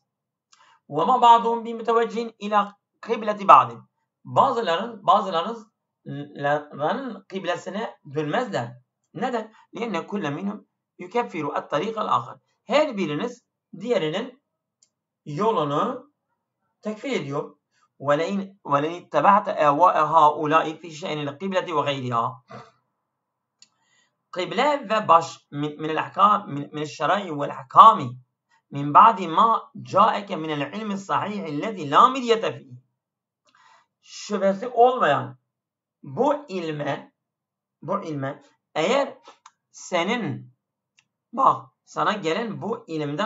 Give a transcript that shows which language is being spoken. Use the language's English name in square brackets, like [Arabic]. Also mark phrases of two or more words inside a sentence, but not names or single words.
[Arabic] وما بعضهم بمتوجه إلى قبلة بعض. [Turkish] Bazılarının kıblesine dönmezler. Neden? [Arabic] لأن كل منهم يكفر الطريق الآخر. [Turkish] Her biriniz diğerinin yolunu tekfir ediyor. [Arabic] وَلَنْ اتَّبَعْتَ اَوَاءَ هَؤُلَاءِ فِي شَأْنِ الْقِبْلَةِ وَغَيْرِهَا. القبلة ومن الشرائع والأحكام من بعد ما جاءك من العلم الصحيح الذي لا مرية فيه. [Turkish] Şüphesi olmayan bu ilme eğer senin sana gelen bu ilimden